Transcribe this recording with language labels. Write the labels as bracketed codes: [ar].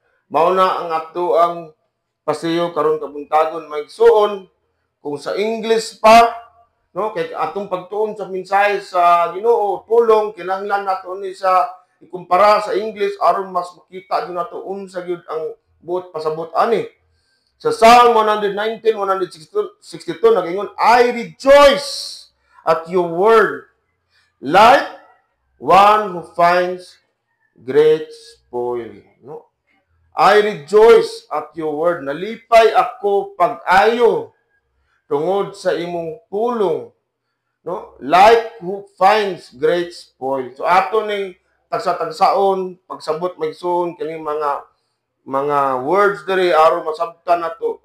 [ceb] Mao na ang ato ang pasiyo karon kabuntagon maigsuon kung sa English pa, no, kay atong pagtuon sa mensahe sa Ginoo pulong kinahanglan nato ni sa ikumpara sa English aron mas makita gyud nato unsa gyud ang buot pasabot ani. Sa [en] Psalm 119, 162 [ceb] nagingon, [en] I rejoice at your word, like one who finds great spoil. No? I rejoice at your word. [ceb] Nalipay ako pag-ayo tungod sa imong pulong. No? [en] Like who finds great spoil. [ceb] So ato ning tagsa-tagsaon, pagsabot maigsoon kini mga words diri aron masabtan nato.